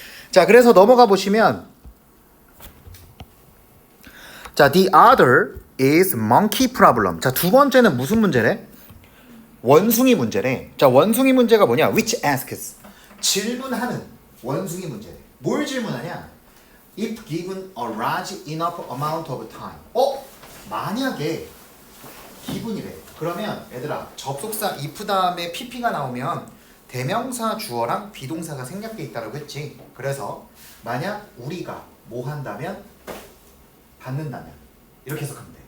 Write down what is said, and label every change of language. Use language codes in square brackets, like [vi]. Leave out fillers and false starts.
[ko] 자, 그래서 넘어가 보시면 자, [en] the other is monkey problem. [ko] 자, 두 번째는 무슨 문제래? 원숭이 문제래. 자, 원숭이 문제가 뭐냐? [en] which asks. [ko] 질문하는 원숭이 문제래. 뭘 질문하냐? [en] If given a large enough amount of time. [ko] 만약에 given이래. 그러면 얘들아, 접속사 if 다음에 pp가 나오면 대명사 주어랑 비동사가 생략돼 있다고 했지. 그래서 만약 우리가 뭐 한다면 받는다면 이렇게 해석하면 돼.